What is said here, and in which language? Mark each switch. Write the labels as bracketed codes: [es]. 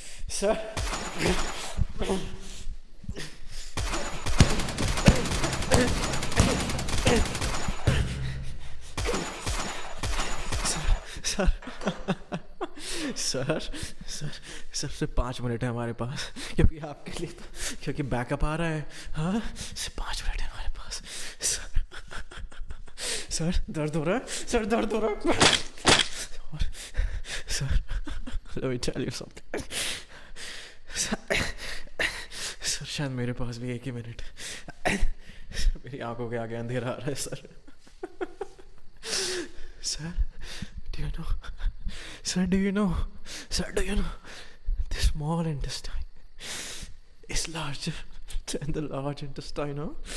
[hi] Sir sir sir sir सबसे 5 minute है हमारे पास, क्योंकि आपके लिए तो, क्योंकि बैकअप आ रहा है। हाँ, सिर्फ 5 मिनट है हमारे पास। सर दर्द हो रहा है, सर दर्द हो रहा है। [en] Sir let me tell you something. [hi] Sir शायद मेरे पास भी 1 ही मिनट है। मेरी आंखों के आगे अंधेरा आ रहा है sir. [en] Sir do you know, sir, do you know, sir, do you know, the small intestine is larger than the large intestine, huh?